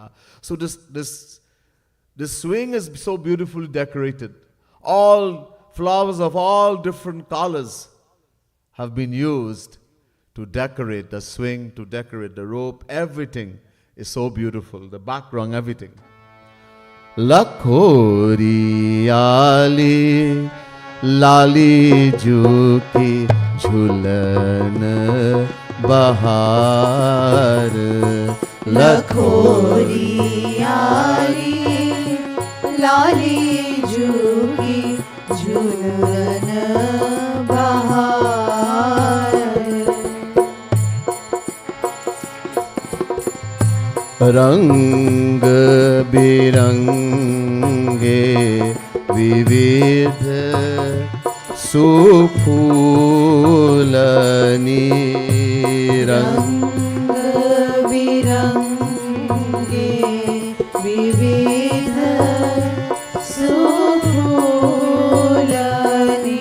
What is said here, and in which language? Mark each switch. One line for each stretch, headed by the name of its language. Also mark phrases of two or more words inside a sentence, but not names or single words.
English: So this swing is so beautifully decorated. All flowers of all different colors have been used to decorate the swing, to decorate the rope. Everything is so beautiful. The background, everything.
Braj: लखोरियाली लाली जूकी झूलन बहार. लखोरियाली लाली जू की झूलन बहार। रंग बिरंगे विविध सुफूलनी रंग बिरंगे विविध सुफूलनी।